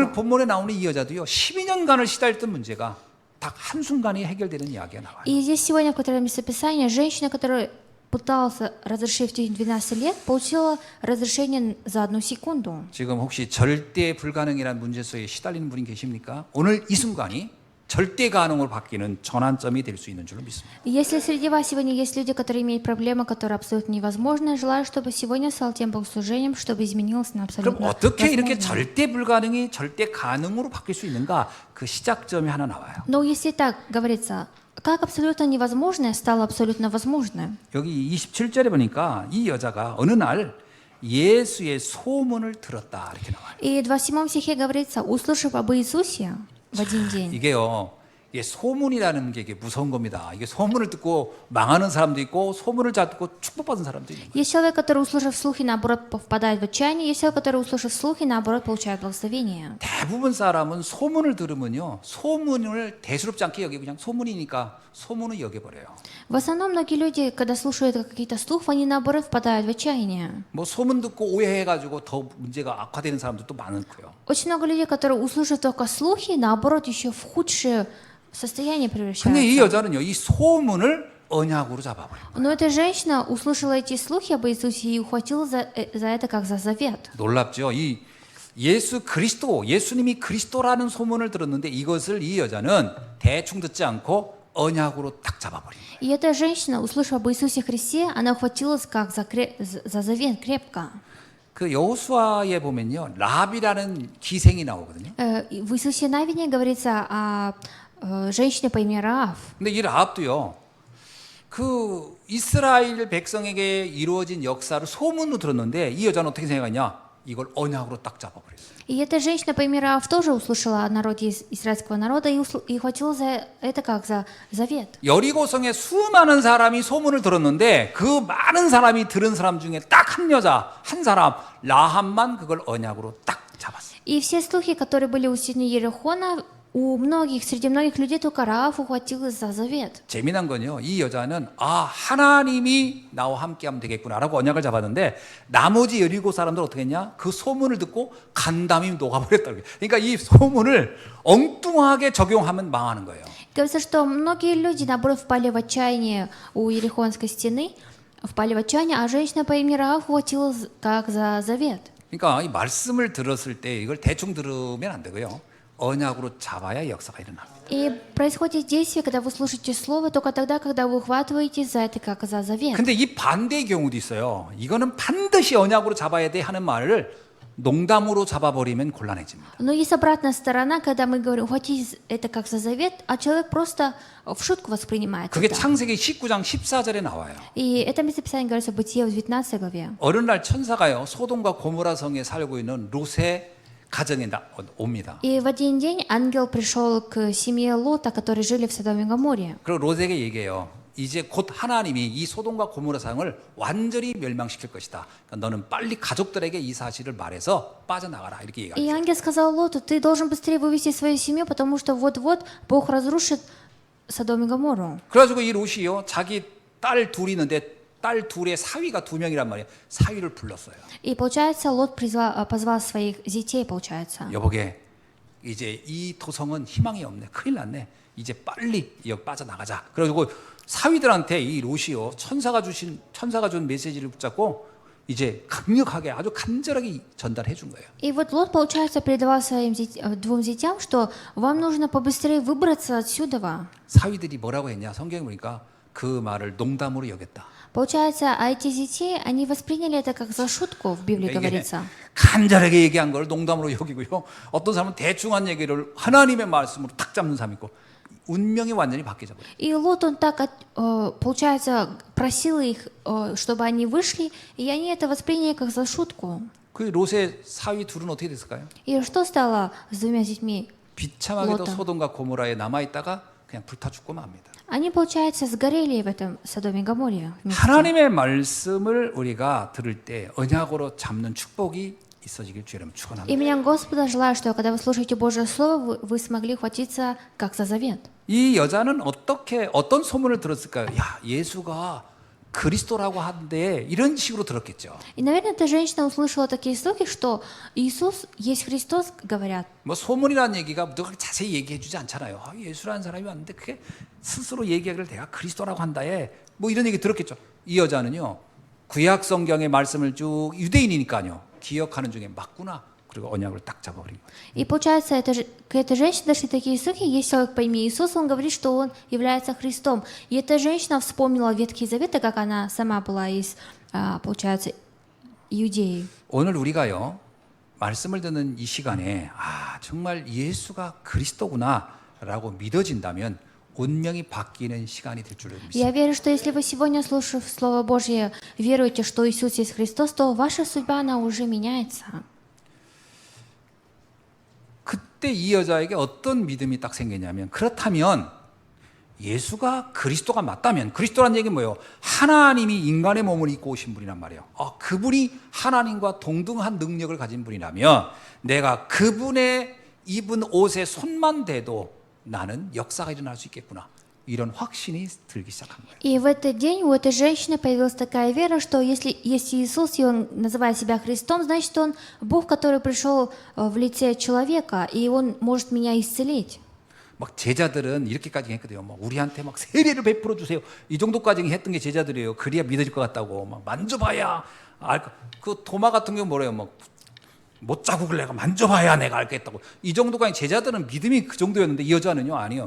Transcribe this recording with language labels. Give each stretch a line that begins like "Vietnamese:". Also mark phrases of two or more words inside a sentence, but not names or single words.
Russian: все.
Korean: 본문에 나오는 이 여자도요. 12년간을 시달렸던 문제가 딱 한순간에 해결되는 이야기가 나와요.
Russian: И здесь сегодня, в котором местописание, женщина, которая пыталась разрешить в течение 12 лет, получила разрешение за одну секунду.
Korean: 지금 혹시 절대 불가능이라는 문제 속에 시달리는 분이 계십니까? 오늘 이 순간이 절대 가능으로 바뀌는 전환점이 될 수 있는 줄로 믿습니다.
Russian: И если среди вас сегодня есть люди, которые имеют проблемы, которые абсолютно невозможны, желаю, чтобы сегодня стал тем богослужением, чтобы изменилось на
Korean: 그럼
Russian: абсолютно
Korean: 어떻게 이렇게
Russian: возможное.
Korean: 절대 불가능이 절대 가능으로 바뀔 수 있는가? 그 시작점이 하나 나와요.
Russian: Но если так говорится, как абсолютно невозможное стало абсолютно возможным?
Korean: 여기 27절에 보니까 이 여자가 어느 날 예수의 소문을 들었다 이렇게 나와요.
Russian: И в 27 стихе говорится: «Услышав об Иисусе в один день».
Korean: 이게요. 이게 소문이라는 게 이게 무서운 겁니다. 이게 소문을 듣고 망하는 사람도 있고 소문을 잘 듣고 축복받은 사람도 있는 거예요.
Russian: Есть человек, который, услышав слухи, наоборот, впадает в отчаяние. Есть человек, который, услышав слухи, наоборот, получает благословение.
Korean: 대부분 사람은 소문을 들으면요. 소문을 대수롭지 않게 여기고 그냥 소문이니까 소문을 여겨버려요.
Russian: В основном многие люди, когда слушают какие-то слухи, они, наоборот, впадают в отчаяние.
Korean: 뭐 소문 듣고 오해해가지고 더 문제가 악화되는 사람들도 많고요.
Russian: Очень много людей, которые, услышав только слухи, наоборот, еще в худшее состояние
Korean: 근데 이
Russian: превращаются.
Korean: 여자는요. 이 소문을 언약으로 잡아버려요.
Russian: Но эта женщина услышала эти слухи об Иисусе и ухватила за это как за завет.
Korean: 놀랍죠. 이 예수 그리스도, 예수님이 그리스도라는 소문을 들었는데 이것을 이 여자는 대충 듣지 않고 언약으로 딱 잡아버린 거예요.
Russian: И эта женщина, услышав об Иисусе Христе, она ухватилась как за завет крепко.
Korean: 그 여호수아에 보면요. 랍이라는 기생이 나오거든요.
Russian: В Иисусе Навине говорится о женщине по имени Раав.
Korean: 근데 이 랍도요. 그 이스라엘 백성에게 이루어진 역사를 소문으로 들었는데 이 여자는 어떻게 생각하냐? 이걸 언약으로 딱 잡아버렸어요.
Russian: И эта женщина по имени Раав тоже услышала о народе израильского народа и хватила за это как за завет.
Korean: 여리고성에 수많은 사람이 소문을 들었는데 그 많은 사람이 들은 사람 중에 딱 한 여자, 한 사람, 라합만 그걸 언약으로 딱 잡았어요.
Russian: И все слухи, которые были у стены Ерихона, среди многих людей только Раав ухватилась за завет.
Korean: 재미난 건요. 이 여자는 하나님이 나와 함께하면 되겠구나라고 언약을 잡았는데 나머지 여리고 사람들 어떻게 했냐? 그 소문을 듣고 간담이 녹아버렸다고. 그러니까 이 소문을 엉뚱하게 적용하면 망하는 거예요.
Russian: Говорится, что многие люди, наоборот, впали в отчаяние у Ерихонской стены, впали в отчаяние, а женщина по имени Раав ухватилась как за завет.
Korean: 그러니까 이 말씀을 들었을 때 이걸 대충 들으면 안 되고요. 언약으로 잡아야 역사가 일어납니다.
Russian: И происходит действие, когда вы слушаете слово, только тогда, когда вы ухватываете за это как за завет.
Korean: 근데 이 반대의 경우도 있어요. 이거는 반드시 언약으로 잡아야 돼 하는 말을 농담으로 잡아버리면 곤란해집니다.
Russian: Но есть обратная сторона, когда мы говорим, хотите это как за завет, а человек просто в шутку воспринимает
Korean: 그게
Russian: это.
Korean: 창세기 19장 14절에 나와요.
Russian: И это местописание говорится в Бытие в 19 главе.
Korean: 어느 날 천사가요 소돔과 고모라 성에 살고 있는 롯의 가정에 옵니다.
Russian: И в один день ангел пришел к семье Лота, которые жили в Содоме и Гоморре.
Korean: 그리고 롯에게 얘기해요. 이제 곧 하나님이 이 소돔과 고모라 성을 완전히 멸망시킬 것이다. 그러니까 너는 빨리 가족들에게 이 사실을 말해서 빠져나가라. 이렇게
Russian: И
Korean: 얘기하죠.
Russian: ангел сказал Лоту, ты должен быстрее вывести свою семью, потому что вот-вот Бог разрушит Содом и Гоморру.
Korean: 그래가지고 이 롯이요 자기 딸 둘이 있는데 딸 둘의 사위가 2명이란 말이에요. 사위를 불렀어요.
Russian: И получается, Лот позвал своих детей, получается.
Korean: 여보게 이제 이 도성은 희망이 없네. 큰일 났네. 이제 빨리 여기 빠져나가자. 그래가지고 사위들한테 이 롯이요 천사가 준 메시지를 붙잡고 이제 강력하게 아주 간절하게 전달해 준 거예요.
Russian: И вот Лот, получается, передавал своим двум детям, что вам нужно побыстрее выбраться отсюда.
Korean: 사위들이 뭐라고 했냐? 성경에 보니까 그 말을 농담으로 여겼다.
Russian: Получается, а эти детей, они восприняли это как за шутку, в Библии
Korean: 이게
Russian: говорится.
Korean: 간절하게 얘기한 걸 농담으로 여기고요. 어떤 사람은 대충 한 얘기를 하나님의 말씀으로 탁 잡는 사람이 있고 운명이 완전히 바뀌어 버려요.
Russian: И Лот, он так, получается, просил их, чтобы они вышли, и они это восприняли как за шутку.
Korean: 그 롯의 사위 둘은 어떻게 됐을까요?
Russian: И что стало с двумя детьми?
Korean: 비참하게도 롯은. 소돔과 고모라에 남아 있다가 그냥 불타 죽고 맙니다.
Russian: Они, получается, сгорели в этом Содоме и Гоморре. вместе.
Korean: 하나님의 말씀을 우리가 들을 때 언약으로 잡는 축복이 있어지길 주여름
Russian: И
Korean: 축원합니다.
Russian: меня Господа желаю, что когда вы слушаете Божье Слово, вы смогли хватиться как за завет.
Korean: 이 여자는 어떤 со문을 들었을까요? 야, 예수가 그리스도라고 하는데 이런 식으로 들었겠죠.
Russian: И, наверное, эта женщина услышала такие слухи, что Иисус есть Христос, говорят.
Korean: 뭐 소문이라는 얘기가 누가 자세히 얘기해 주지 않잖아요. 아, 예수라는 사람이 왔는데 그게 스스로 얘기하기를 내가 그리스도라고 한다에 뭐 이런 얘기 들었겠죠. 이 여자는요. 구약 성경의 말씀을 쭉 유대인이니까요. 기억하는 중에 맞구나. 그리고 언약을 딱 잡아버린 거예요.
Russian: И получается, к этой женщине дошли такие слухи, есть человек по имени Иисус, он говорит, что он является Христом. И эта женщина вспомнила Ветхий Завет, так как она сама была из, получается, Иудеи.
Korean: 오늘 우리가요. 말씀을 듣는 이 시간에 정말 예수가 그리스도구나라고 믿어진다면 운명이 바뀌는 시간이 될 줄로 믿습니다.
Russian: Я верю, что если вы сегодня, слушав Слово Божье, веруете, что Иисус есть Христос, то ваша судьба, она уже меняется.
Korean: 그때 이 여자에게 어떤 믿음이 딱 생겼냐면 그렇다면 예수가 그리스도가 맞다면 그리스도란 얘기는 뭐예요? 하나님이 인간의 몸을 입고 오신 분이란 말이에요. 그분이 하나님과 동등한 능력을 가진 분이라면 내가 그분의 입은 옷에 손만 대도 나는 역사가 일어날 수 있겠구나. 이런 확신이 들기 시작한 거예요.
Russian: И в этот день у этой женщины появилась такая вера, что если есть Иисус, и Он называет себя Христом, значит, Он Бог, который пришел в лице человека, и Он может меня исцелить.
Korean: 막 제자들은 이렇게까지 했거든요. 막 우리한테 막 세례를 베풀어 주세요. 이 정도까지 했던 게 제자들이에요. 그래야 믿어질 것 같다고 막 만져봐야 알까. 그 도마 같은 경우 뭐래요? 막 못자국을 내가 만져봐야 내가 알겠다고. 이 정도까지 제자들은 믿음이 그 정도였는데 이 여자는요 아니요.